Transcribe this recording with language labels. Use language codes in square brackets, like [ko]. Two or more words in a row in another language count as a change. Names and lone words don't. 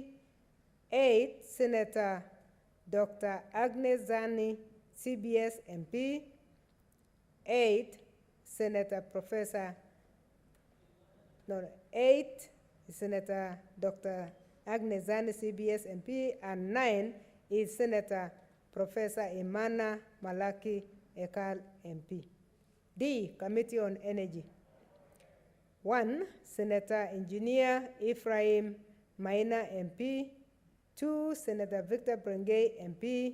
[en] 8, Senator Dr. Agnes Zani, CBS MP. 8, Senator Professor, 8, Senator Dr. Agnes Zani, CBS MP, and 9 is Senator Professor Imana Malaki Ekal MP. D, Committee on Energy. 1, Senator Engineer Ephraim Maina MP. 2, Senator Victor Brengay MP.